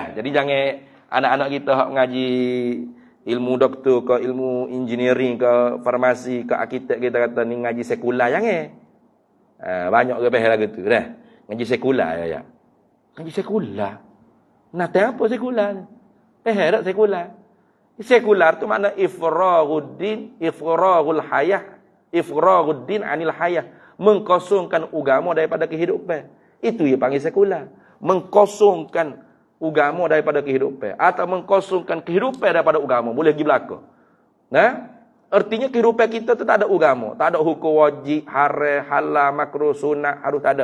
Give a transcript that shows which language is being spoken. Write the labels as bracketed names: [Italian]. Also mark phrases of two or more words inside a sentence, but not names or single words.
[Malay] Jadi jangan anak-anak kita hak mengaji ilmu doktor ke, ilmu engineering ke, farmasi ke, arkitek, kita kata ni ngaji sekular, jangan. Banyak ke pihak lagu tu dah. Ngaji sekular ya. Ngaji sekular. Nak apa sekular? Tak sekular. Sekular tu makna [Arabic] إفراغ الدين، إفراغ الحياة، إفراغ الدين عن الحياة. [Malay] Mengkosongkan agama daripada kehidupan. Itu dia panggil sekular. Mengkosongkan agama daripada kehidupan. Atau mengkosongkan kehidupan daripada agama. Boleh pergi belakang. Artinya kehidupan kita tu tak ada agama. Tak ada hukum wajib, haram, halal, makruh, sunat, harus tak ada.